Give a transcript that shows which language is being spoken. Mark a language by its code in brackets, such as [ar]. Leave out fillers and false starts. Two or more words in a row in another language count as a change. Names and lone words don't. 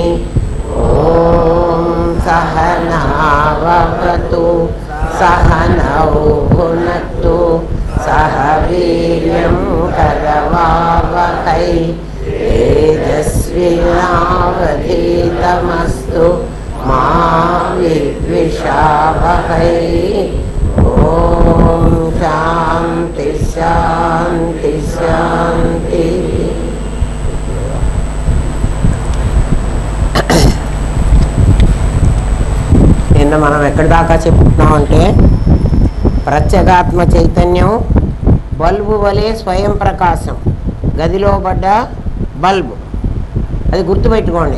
[sa] ॐ सहनावतु सहनौ भुनक्तु सह वीर्यं करवावहै तेजस्विनावधीतमस्तु मा विद्विषावहै। ॐ शान्ति शान्ति शान्ति। [te] నిన్న మనం ఎక్కడి దాకా చెప్పుకున్నామంటే ప్రత్యేగాత్మ చైతన్యం బల్బు వలె స్వయం ప్రకాశం, గదిలో పడ్డ బల్బు, అది గుర్తుపెట్టుకోండి.